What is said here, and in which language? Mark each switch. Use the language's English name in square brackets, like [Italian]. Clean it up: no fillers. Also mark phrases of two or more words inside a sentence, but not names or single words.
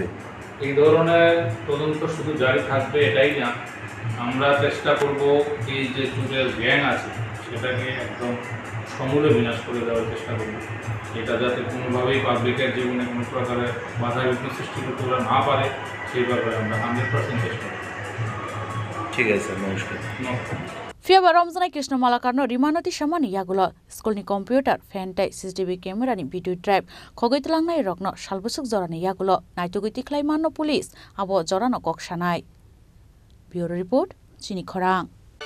[Bangla] এই ধরনের তদন্ত শুধু জারি থাকবে এটাই না, আমরা চেষ্টা করব এই যে চোরের গ্যাং আছে সেটাকে একদম সমূলে বিনাশ করে দেওয়ার চেষ্টা করব। এটা যাতে কোনোভাবেই পাবলিকের জীবনে কোনো প্রকারের বাধা বিঘ্ন সৃষ্টি করতে ওরা না পারে, সেই ব্যাপারে আমরা 100% চেষ্টা করব। ঠিক আছে স্যার, নমস্কার। [Kok Borok] Fiaba Ramzanai Krishna Malakar no rimanoti samani yagulo school ni computer fantai [English] CCTV camera [Kok Borok] ni [English] video drive [Kok Borok] khogoitlangnai rokno salbusuk jorani yagulo naitogiti khlai manno police abo jorano koksanai. [English] Bureau report [Kok Borok] Chini Khorang।